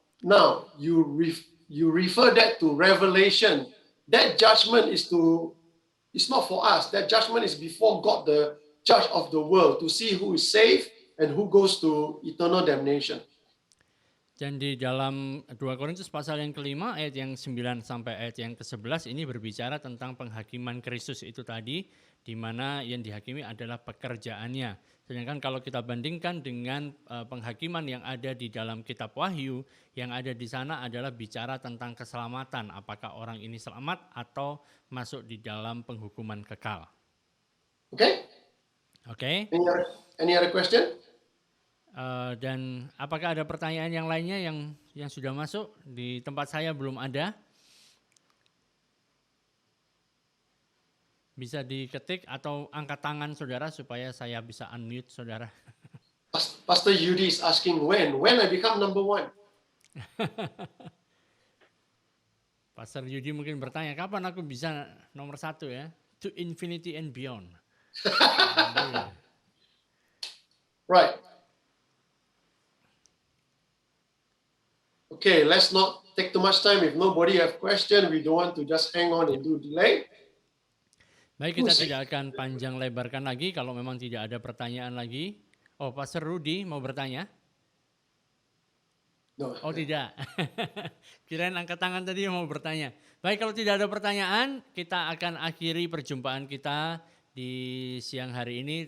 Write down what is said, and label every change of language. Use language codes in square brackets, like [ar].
[en] Now, you refer that to Revelation. That judgment it's not for us. That judgment is before God, the judge of the world, to see who is saved and who goes to eternal damnation. [id] Dan di dalam 2 Korintus pasal yang kelima ayat yang 9 sampai ayat yang ke-11 ini berbicara tentang penghakiman Kristus itu tadi, di mana yang dihakimi adalah pekerjaannya. Sedangkan kalau kita bandingkan dengan penghakiman yang ada di dalam kitab Wahyu, yang ada di sana adalah bicara tentang keselamatan, apakah orang ini selamat atau masuk di dalam penghukuman kekal. [en] Okay? [id] Oke. [en] Any other question? [id] Dan apakah ada pertanyaan yang lainnya yang sudah masuk? Di tempat saya belum ada. Bisa diketik atau angkat tangan saudara supaya saya bisa unmute saudara. [en] Pastor Yudi is asking when I become number one. [id] Pastor Yudi mungkin bertanya, kapan aku bisa nomor 1 ya? [en] To infinity and beyond. Right. Okay, let's not take too much time. If nobody have question, we don't want to just hang on and do delay. [id] Baik, kita tidak akan panjang lebarkan lagi kalau memang tidak ada pertanyaan lagi. Oh, Pastor Rudy mau bertanya? [en] No. [id] Oh tidak, kirain angkat tangan tadi mau bertanya. Baik, kalau tidak ada pertanyaan, kita akan akhiri perjumpaan kita di siang hari ini.